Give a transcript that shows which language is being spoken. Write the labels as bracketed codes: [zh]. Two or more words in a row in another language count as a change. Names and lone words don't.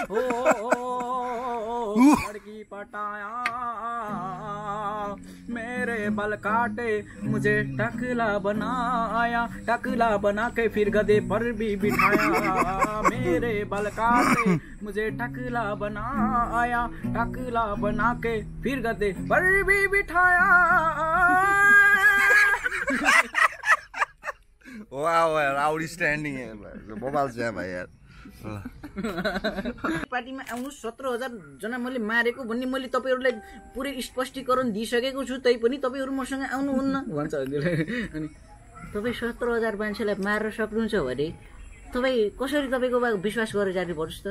[hi] लड़की पटाया मेरे बल काटे मुझे टकला बनाया, टकला बना के फिर गधे पर भी बिठाया, मेरे बल काटे मुझे टकला बनाया, टकला बना के फिर गधे पर भी बिठाया। [ne] वाओ यार, आउटस्ट्यान्डिङ यार, बबाल छ भाइ यार। पार्टीमा आउनु 17,000 जना मैले मारेको भन्ने मैले तपाईहरुलाई पुरै स्पष्टीकरण दिइसकेको छु, तै पनि तपाईहरु मसँग आउनुहुन्न भन्छ हजुरले। अनि तपाई 17,000 मान्छेलाई मार्न सक्नुहुन्छ भने तपाई कसरी तपाईको विश्वास गरेर जानु पर्छ त